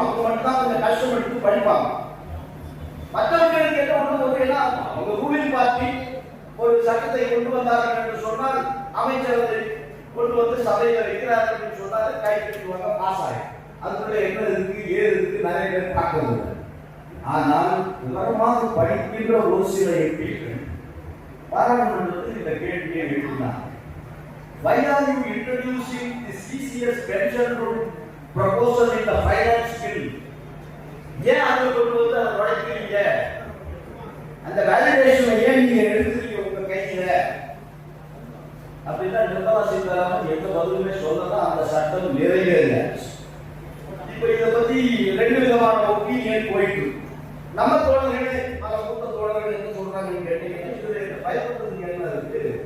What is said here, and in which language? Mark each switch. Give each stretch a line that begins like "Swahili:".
Tamil: அவங்க மட்டும் தான் கொஞ்சம் கஷ்டம் எடுத்து படிப்பாங்க. மற்றவர்களுக்கு என்ன ஒன்று ஒன்றுனா அவங்க ரூலிங் பார்ட்டி ஒரு சட்டத்தை கொண்டு வந்தார்கள் என்று சொன்னால் அமைச்சரவை கொண்டு வந்து சபையில் வைக்கிறார்கள் என்று சொன்னால் கை கட்டுவாங்க, பாஸ் ஆகும். அதுக்குள்ள என்ன இருக்கு ஏது இருக்கு நிறைய பேர் பார்க்கறது. ஆனால் விவரமாக படிக்கின்ற ஒரு சில எம்பிக்கள் பாராளுமன்றத்தில் இந்த கேள்வியை எழுப்பினார்.
English: Why are you introducing the CCS pension rule proposal in the finance bill?
Tamil: ஏன் அதை கொண்டு வந்து அதை உடைக்கிறீங்க? அந்த வேலிடேஷனை ஏன் நீங்க எடுத்துறீங்க உங்க கையில? அப்படின்னா நிர்மலா சீதாராமன் எந்த பதிலுமே சொல்லலாம். அந்த சட்டம் நிறைவேறல. இப்ப இதை பத்தி 2 விதமான ஒப்பீனியன் போயிட்டு நம்ம தோழர்களே பல மூத்த தோழர்கள் என்ன சொல்றாங்கன்னு கேட்டீங்கன்னா இதுல பயப்படுறதுக்கு என்ன இருக்கு?